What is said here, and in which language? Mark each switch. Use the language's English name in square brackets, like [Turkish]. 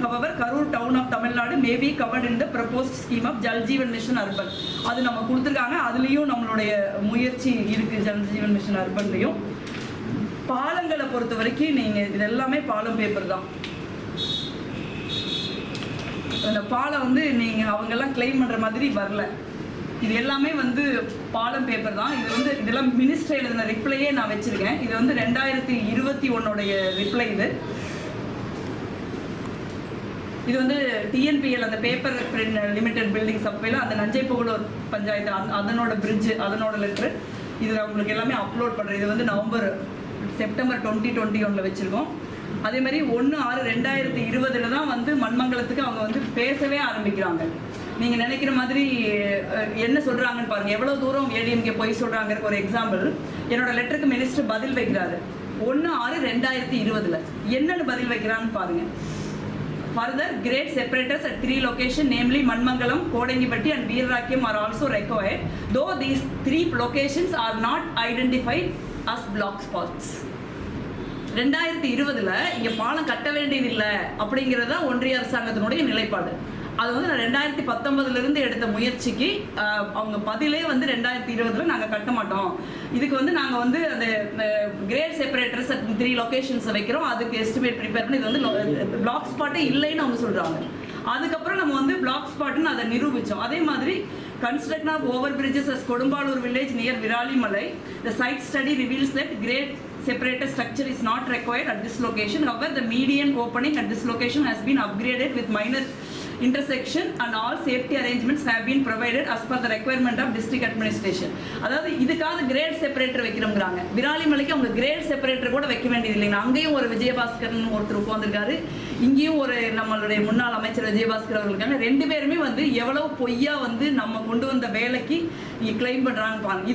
[English] However, Karur town of Tamil Nadu may be covered in the proposed scheme of Jal Jeevan Mission Urban. [Tamil] அது நம்ம கொடுத்துருக்காங்க. அதுலேயும் நம்மளுடைய முயற்சி இருக்குது. ஜல் ஜீவன் மிஷன் அர்பன்லையும் பாலங்களை பொறுத்த வரைக்கும் நீங்கள் இது எல்லாமே பாலம் பேப்பர் தான். அந்த பாலம் வந்து நீங்கள் அவங்கெல்லாம் கிளைம் பண்ணுற மாதிரி வரல. இது எல்லாமே வந்து பாலம் பேப்பர் தான். இது வந்து இதெல்லாம் மினிஸ்டர் எழுதின ரிப்ளையே நான் வச்சுருக்கேன். இது வந்து 2021 ரிப்ளை. இது வந்து டிஎன்பிஎல் அந்த பேப்பர் லிமிடெட் பில்டிங் சப்ளைல அந்த நஞ்சைப்புகழூர் பஞ்சாயத்து அதனோட பிரிட்ஜு அதனோட லெட்ரு. இது உங்களுக்கு எல்லாமே அப்லோட் பண்ணுறேன். இது வந்து செப்டம்பர் 2021 வச்சுருக்கோம். அதே மாதிரி 1/6/2020 தான் வந்து மண்மங்கலத்துக்கு அவங்க வந்து பேசவே ஆரம்பிக்கிறாங்க. நீங்கள் நினைக்கிற மாதிரி என்ன சொல்கிறாங்கன்னு பாருங்கள், எவ்வளோ தூரம் ஏடிஎம்கே போய் சொல்கிறாங்கிற ஒரு எக்ஸாம்பிள். என்னோட லெட்டருக்கு மினிஸ்டர் பதில் வைக்கிறாரு 1/6/2020. என்னென்னு பதில் வைக்கிறான்னு பாருங்கள். [English] Further, grade separators at 3 locations, namely Manmangalam, Kodengipatti and Veerarakyam are also required, though these 3 locations are not identified as block spots. [Tamil] 2020 இங்கே பாலம் கட்ட வேண்டியதில்லை அப்படிங்கிறது தான் ஒன்றிய அரசாங்கத்தினுடைய நிலைப்பாடு. அது வந்து நான் 2019 எடுத்த முயற்சிக்கு அவங்க பதிலே வந்து 2020 நாங்கள் கட்ட மாட்டோம், இதுக்கு வந்து நாங்கள் வந்து அந்த கிரேட் செப்பரேட்டர்ஸ் 3 லொக்கேஷன்ஸை வைக்கிறோம், அதுக்கு எஸ்டிமேட் ப்ரிப்பேர் பண்ணி இது வந்து பிளாக் ஸ்பாட்டே இல்லைன்னு அவங்க சொல்கிறாங்க. அதுக்கப்புறம் நம்ம வந்து பிளாக் ஸ்பாட்னு அதை நிரூபித்தோம். அதே மாதிரி [English] construction of over bridges as Kodumbalur village near Viralimalai, the site study reveals that grade separator structure is not required at this location. However, the median opening at this location has been upgraded with minor intersection and all safety arrangements have been provided as per the requirement of district administration. [Tamil] அதாவது இதுக்காக great separator வைக்கிறோங்கிறாங்க. விராலிமலைக்கு அவங்க great separator கூட வைக்க வேண்டியது இல்லைங்க. அங்கேயும் ஒரு விஜயபாஸ்கர்னு ஒருத்தர் உட்காந்துருக்காரு, இங்கேயும் ஒரு நம்மளுடைய முன்னாள் அமைச்சர் விஜயபாஸ்கர் அவர்களுக்கான 2 பேருமே வந்து எவ்வளவு பொய்யா வந்து நம்ம கொண்டு வந்த வேலைக்கு கிளைம் பண்றாங்க பாருங்க.